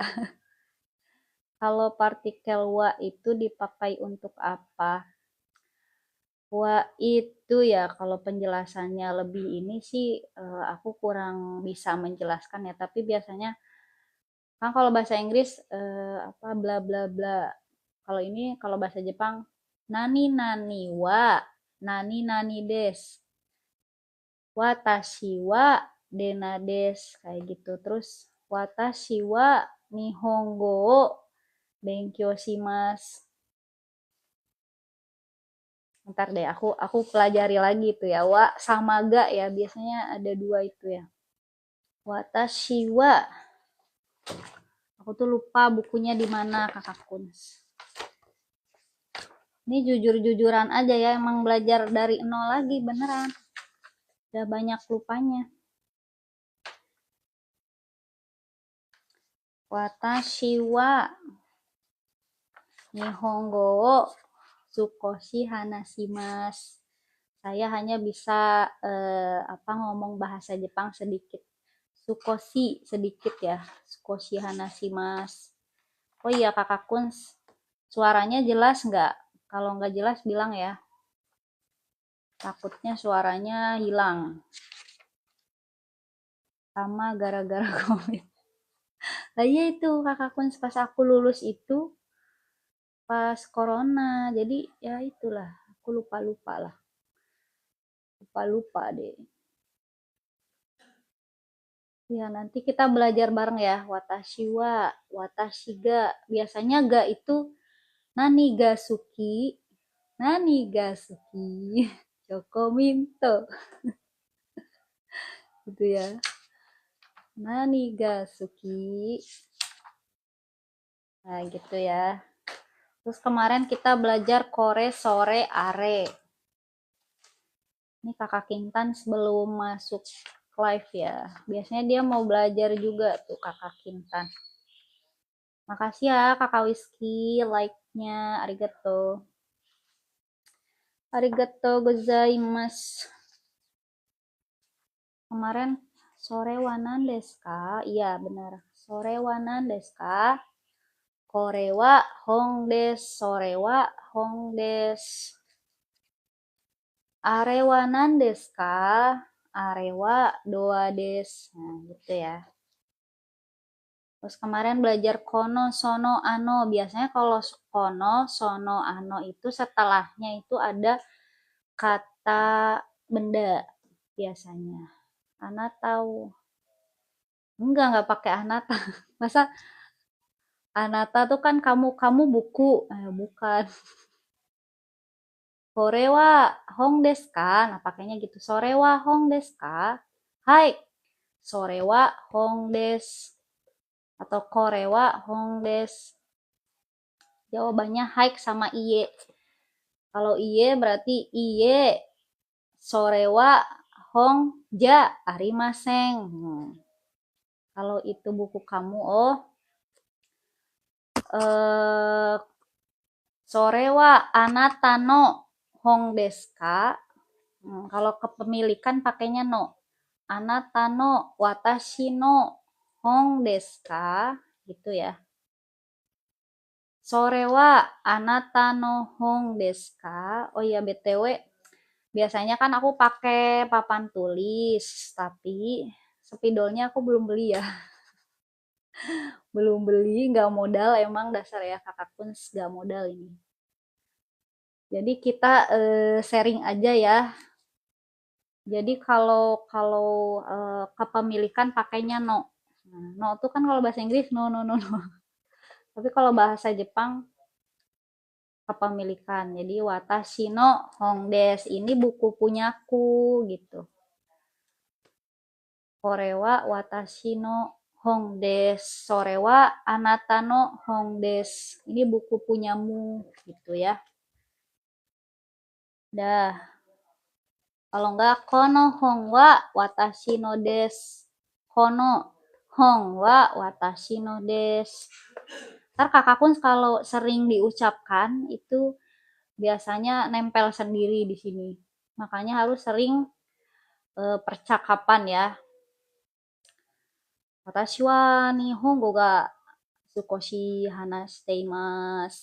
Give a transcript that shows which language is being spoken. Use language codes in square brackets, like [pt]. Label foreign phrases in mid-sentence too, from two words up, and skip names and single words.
[id] Kalau partikel wa itu dipakai untuk apa? Wa itu ya kalau penjelasannya lebih ini sih aku kurang bisa menjelaskan ya, tapi biasanya kan kalau bahasa Inggris apa bla bla bla. Kalau ini kalau bahasa Jepang [ja] 何 何 は 何 何 です. 私 は デナ です [id] kayak gitu. [ja] Terus 私 は 日本語 を 勉強 します. [id] Ntar deh aku pelajari lagi tuh ya. Wa sama ga ya, biasanya ada dua itu ya. [ja] 私 は. [id] Aku tuh lupa bukunya di mana kakak Kuns. Ini jujur-jujuran aja ya, emang belajar dari nol lagi beneran. Udah banyak lupanya. [ja] 私 は 日本語 を 少し 話します. [id] Saya hanya bisa ngomong bahasa Jepang sedikit. Sukoshi sedikit ya. [ja] 少し 話します. [id] Oh iya kakak Kuns, suaranya jelas nggak? Kalau nggak jelas bilang ya. Takutnya suaranya hilang. Sama gara-gara COVID. Nah iya itu kakak Kuns pas aku lulus itu pas corona. Jadi ya itulah, aku lupa-lupa lah. Lupa-lupa deh. Ya, nanti kita belajar bareng ya. [ja] 私 は、私 が. Biasanya ga itu 何 が 好き、何 が 好き, Joko Minto. [id] Gitu ya. [ja] 何 が 好き. [id] Nah, gitu ya. Terus kemarin kita belajar [ja] これ、それ、あれ. [id] Ini kakak Kintan sebelum masuk live ya. Biasanya dia mau belajar juga tuh kakak Kintan. Makasih ya kakak Whisky, like-nya, arigato. [ja] ありがとう ございます. Kemarin それ は 何 です か? [id] Iya benar. [ja] それ は 何 です か? これ は 本 です. それ は 本 です. あれ は 何 です か? あれ は ドア です. [id] Nah, gitu ya. Terus kemarin belajar [ja] この、その、あの. [id] Biasanya kalau [ja] この、その、あの [id] itu setelahnya itu ada kata benda biasanya. Ana tahu. Enggak pakai anata. Masa anata tuh kan kamu buku. [ja] Bukan. それ は 本 です か? [id] Nah, pakainya gitu. [ja] それ は 本 です か? はい. それ は 本 です. Atau これ は 本 です. [id] Jawabannya hai sama iye. Kalau iye berarti iye. [ja] それ は 本 じゃ ありません. [id] Kalau itu buku kamu, [ja] それ は あなた の 本 です か? [id] Kalau kepemilikan pakainya no. [ja] あなた の 私 の 本 です か? [id] Gitu ya. [ja] それ は あなた の 本 です か? [id] Oh iya, BTW, biasanya kan aku pakai papan tulis, tapi spidolnya aku belum beli ya. Belum beli, nggak modal, emang dasar ya kakak Kuns, nggak modal ini. Jadi kita sharing aja ya. Jadi kalau kalau kepemilikan pakainya no. Nah, no itu kan kalau bahasa Inggris [en] no no no no. [id] Tapi kalau bahasa Jepang kepemilikan. [ja] Jadi 私 の 本です, [id] ini buku punyaku gitu. [ja] これは 私 の 本です、それは あなた の 本です. [id] Ini buku punyamu gitu ya. Dah. Kalau enggak [ja] この 本 は 私 の です. この 本 は 私 の です. [id] Ntar kakak pun kalau sering diucapkan itu biasanya nempel sendiri di sini. Makanya harus sering percakapan ya. [ja] 私 は 日本語 が 少し 話して います.